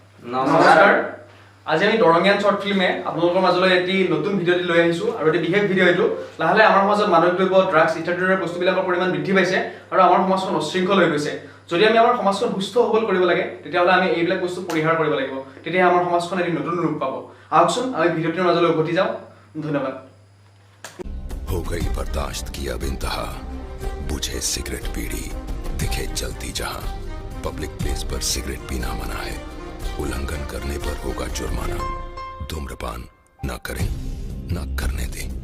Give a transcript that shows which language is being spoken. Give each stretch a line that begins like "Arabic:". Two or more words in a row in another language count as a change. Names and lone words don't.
Assamese: নমস্কাৰ আজি আমি দৰঙিয়ান শৰ্ট ফিল্মে আপোনালোকৰ মাজলৈ এটি নতুন ভিডিঅ'টি লৈ আহিছোঁ আৰু এটি বিশেষ ভিডিঅ' এইটো লাহে আমাৰ সমাজত মাদক দ্ৰব্য ড্ৰাগছ ইত্যাদিৰ বস্তুবিলাকৰ পৰিমাণ বৃদ্ধি পাইছে আৰু আমাৰ সমাজখন অশৃংখল হৈ গৈছে যদি আমি আমাৰ সমাজখন সুস্থ সবল কৰিব লাগে তেতিয়াহ'লে আমি এইবিলাক বস্তু পৰিহাৰ কৰিব লাগিব তেতিয়া আমাৰ সমাজখন এটি নতুন ৰূপ পাব আহকচোন আমি ভিডিঅ'টিৰ মাজলৈ উভতি যাওঁ ধন্যবাদ
Hindi: हो गई बर्दाश्त की अब इंतहा बुझे सिगरेट पीड़ी दिखे जलती जहां
English: public place
Hindi: पर सिगरेट पीना मना है उल्लंघन करने पर होगा जुर्माना धूम्रपान न करें न करने दें